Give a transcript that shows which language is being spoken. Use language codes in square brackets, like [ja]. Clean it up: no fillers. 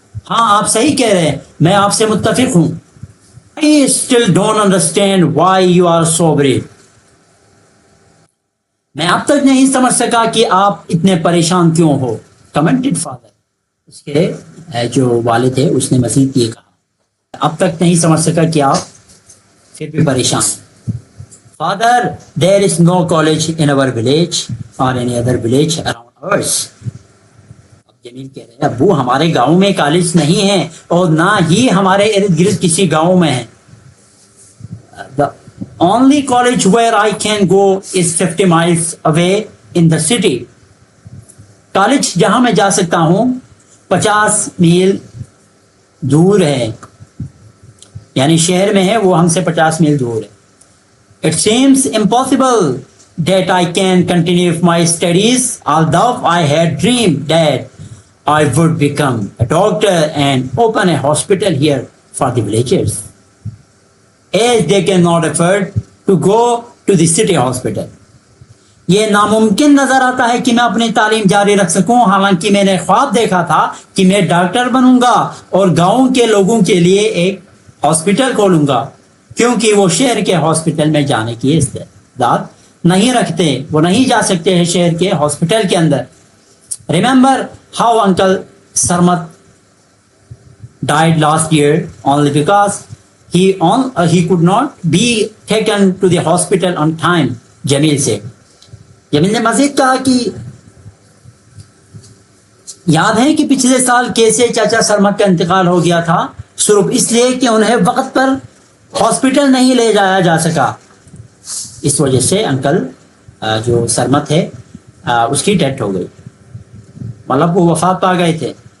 [ur] ہاں, آپ صحیح کہہ رہے ہیں, میں آپ سے متفق ہوں. [en] I still don't understand why you are so brave. [ur] میں اب تک نہیں سمجھ سکا کہ آپ اتنے پریشان کیوں ہو. [en] commented father, [ur] اس کے جو والد ہے اس نے مزید یہ کہا, اب تک نہیں سمجھ سکا کہ آپ پھر بھی پریشان. [en] Father, there is no college in our village or any other village around us. اب [ur] جمیل کہہ رہے ہیں ابو ہمارے گاؤں میں کالج نہیں ہے اور نہ ہی ہمارے ارد گرد کسی گاؤں میں ہے. [en] The only college where I can go is 50 miles away in the city. [ur] College جہاں میں جا سکتا ہوں 50 میل دور ہے, یعنی شہر میں ہے, وہ ہم سے 50 میل دور ہے. [en] It seems impossible that I can continue my studies, although I had dreamed that I would become a doctor and open a hospital here for the villagers, as they cannot afford to go to the city hospital. [ur] یہ ناممکن نظر آتا ہے کہ میں اپنی تعلیم جاری رکھ سکوں, حالانکہ میں نے خواب دیکھا تھا کہ میں ڈاکٹر بنوں گا اور گاؤں کے لوگوں کے لیے ایک ہاسپٹل کھولوں گا, کیونکہ وہ شہر کے ہاسپٹل میں جانے کی استعداد نہیں رکھتے, وہ نہیں جا سکتے ہیں شہر کے ہاسپٹل کے اندر. [en] Remember how Uncle Sarmat died last year only because he could not be taken to the hospital on time, Jamil سے. [ur] جمیل نے مزید کہا کہ یاد ہے کہ پچھلے سال کیسے چاچا سرمت کا انتقال ہو گیا تھا, صرف اس لیے کہ انہیں وقت پر ہاسپٹل نہیں لے جایا جا سکا. اس وجہ سے انکل جو سرمت ہے اس کی ڈیتھ ہو گئی, مطلب وہ وفات پا گئے تھے.